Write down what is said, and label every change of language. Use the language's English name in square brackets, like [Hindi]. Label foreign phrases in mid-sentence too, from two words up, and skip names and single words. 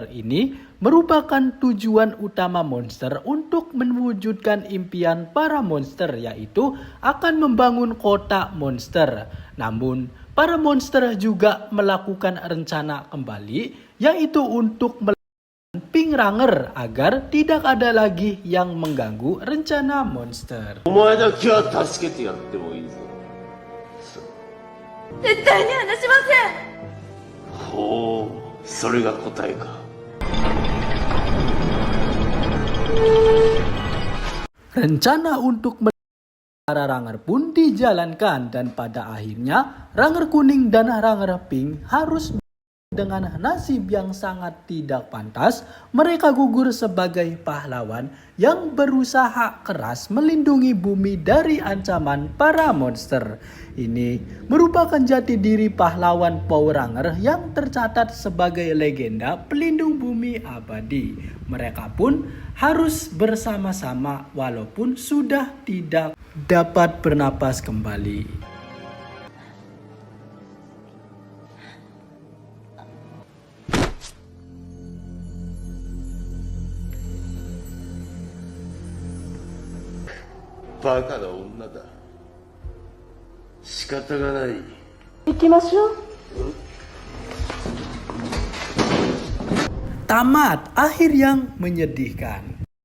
[Indonesian] Ini merupakan tujuan utama monster untuk mewujudkan impian para monster, yaitu akan membangun kota monster. Namun para monster juga melakukan rencana kembali, yaitu untuk melakukan Pink Ranger agar tidak ada lagi yang mengganggu rencana monster. [Japanese] お前だけは助けてやってもいいぞ。絶対に話しません。ほう、それが答えか。 [Indonesian] Rencana untuk Para Ranger pun dijalankan dan pada akhirnya Ranger kuning dan Ranger pink harus dengan nasib yang sangat tidak pantas. Mereka gugur sebagai pahlawan yang berusaha keras melindungi bumi dari ancaman para monster. Ini merupakan jati diri pahlawan Power Ranger yang tercatat sebagai legenda pelindung bumi abadi. Mereka pun harus bersama-sama walaupun sudah tidak dapat bernapas kembali. [Japanese] バカな女だ。仕方がない。 [Indonesian] Tamat, akhir yang menyedihkan.